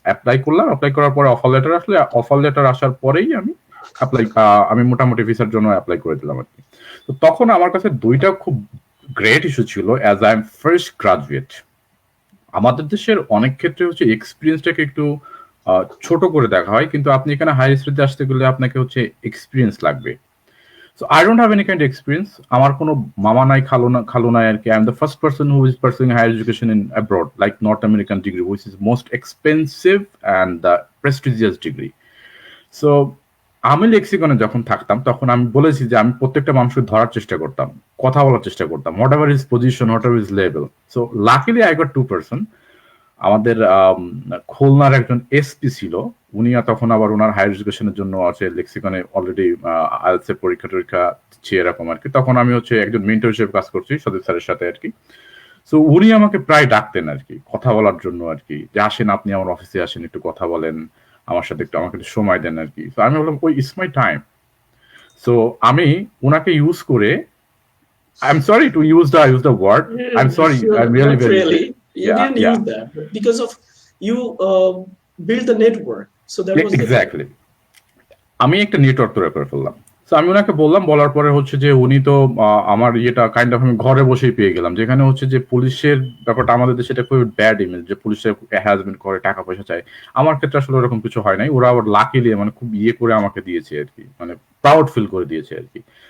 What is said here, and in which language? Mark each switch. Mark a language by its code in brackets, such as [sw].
[bn] Apply করলাম, apply করার পরে অফার লেটার আসলে, অফার লেটার আসার পরেই আমি মোটামুটি ভিসার জন্য অ্যাপ্লাই করে দিলাম আর কি। তো তখন আমার কাছে দুইটা খুব গ্রেট ইস্যু ছিল, [en] As I am first graduate. [bn] আমাদের দেশের অনেক ক্ষেত্রে হচ্ছে এক্সপিরিয়েন্সটাকে একটু ছোট করে দেখা হয়, কিন্তু আপনি এখানে হায়ার স্টাডিতে আসতে গেলে আপনাকে হচ্ছে এক্সপিরিয়েন্স লাগবে। [en] So I don't have any kind of experience. [bn] আমার কোনো মামা নাই, খালু নাই আর কি। [en] I am the first person who is pursuing higher education in abroad, like North American degree, which is most expensive and the prestigious degree. [bn] So আমি লেক্সিকনে যখন থাকতাম তখন আমি বলেছি যে আমি প্রত্যেকটা মানুষকে ধরার চেষ্টা করতাম, কথা বলার চেষ্টা করতাম, [en] Whatever is position, whatever is level. So luckily I got 2%। [bn] আমাদের খুলনার একজন এসপি ছিল, উনি তখন আবার ওনার হায়ার এডুকেশনের জন্য আছে লেক্সিকনে অলরেডি আইএলটিএস এর পরীক্ষা টরীক্ষা দিচ্ছে এরকম আর কি। তখন আমি হচ্ছে একজন মেন্টর হিসেবে কাজ করছি সদীপ স্যারের সাথে আর কি। সো উনি আমাকে প্রায় ডাকতেন আর কি কথা বলার জন্য আর কি, যে আসেন আপনি আমার অফিসে আসেন, একটু কথা বলেন আমার সাথে, একটু আমাকে একটু সময় দেন আর কি। তো আমি বললাম ওই [en] It's my time. [bn] সো আমি ওনাকে ইউজ করে, [en] I am sorry to use the word, I am sorry, I am really very You didn't use that, but because of you build the network, so that was [bn] exactly. আমি একটা network তৈরি করে ফেললাম। তো আমি ওনাকে বললাম, বলার পরে হচ্ছে যে উনি তো আমার ইয়েটা কাইন্ড অফ আমি ঘরে বসেই পেয়ে গেলাম, যেখানে হচ্ছে যে পুলিশের ব্যাপারটা আমাদের দেশে এটা খুবই ব্যাড ইমেজ, যে পুলিশের হ্যারাসমেন্ট করে, টাকা পয়সা চায়। আমার ক্ষেত্রে আসলে ওরকম কিছু হয় নাই, ওরা আবার লাকিলি মানে খুব ইয়ে করে আমাকে দিয়েছে আর কি, মানে প্রাউড ফিল করে দিয়েছে আর কি।